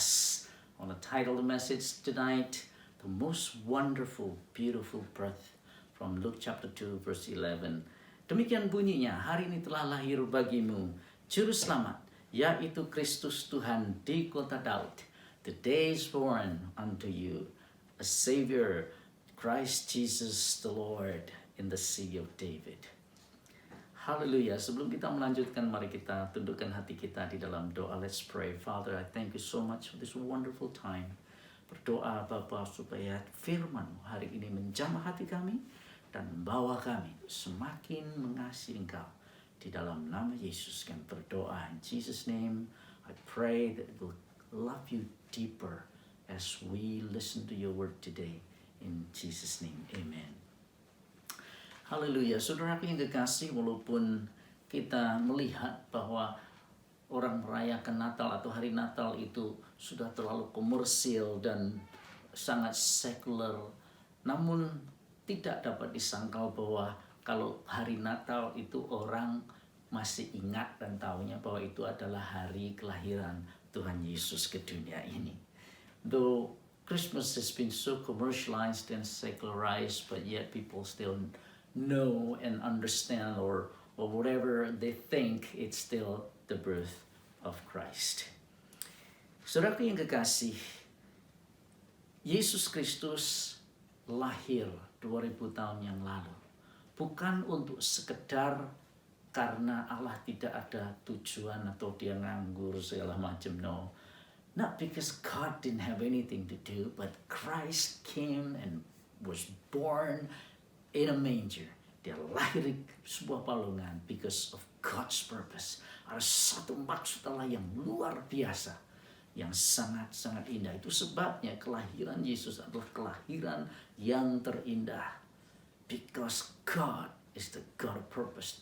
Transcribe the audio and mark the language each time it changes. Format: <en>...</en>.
<en>I want to title the message tonight, The Most Wonderful, Beautiful Birth, from Luke chapter 2 verse 11.</en> <id>Demikian bunyinya, hari ini telah lahir bagimu Juru Selamat, yaitu Kristus Tuhan di kota Daud.</id> <en>Today is born unto you a Savior, Christ Jesus the Lord, in the city of David. Haleluya.</en> <id>Sebelum kita melanjutkan, mari kita tundukkan hati kita di dalam doa.</id> <en>Let's pray. Father, I thank you so much for this wonderful time.</en> <id>Berdoa Bapa supaya firman-Mu hari ini menjamah hati kami dan membawa kami semakin mengasihi Engkau. Di dalam nama Yesus kami berdoa.</id> <en>In Jesus' name, I pray that we'll love you deeper as we listen to your word today. In Jesus' name, amen.</en> <id>Haleluya, saudaraku yang kekasih, walaupun kita melihat bahwa orang merayakan Natal atau hari Natal itu sudah terlalu komersil dan sangat sekuler, namun tidak dapat disangkal bahwa kalau hari Natal itu orang masih ingat dan tahunya bahwa itu adalah hari kelahiran Tuhan Yesus ke dunia ini.</id> <en>Though Christmas has been so commercialized and secularized, but yet people still know and understand or whatever they think, it's still the birth of Christ.</en> <id>Saudaraku yang kekasih, Yesus Kristus lahir 2000 tahun yang lalu. Bukan untuk sekedar karena Allah tidak ada tujuan atau dia nganggur segala macam,</id> <en>no. Not because God didn't have anything to do, but Christ came and was born in a manger.</en> <id>Dia lahir di sebuah palungan</id> <en>because of God's purpose.</en> <id>Ada satu maksud Allah yang luar biasa, yang sangat-sangat indah. Itu sebabnya kelahiran Yesus adalah kelahiran yang terindah.</id> <en>Because God is the God of purpose.</en>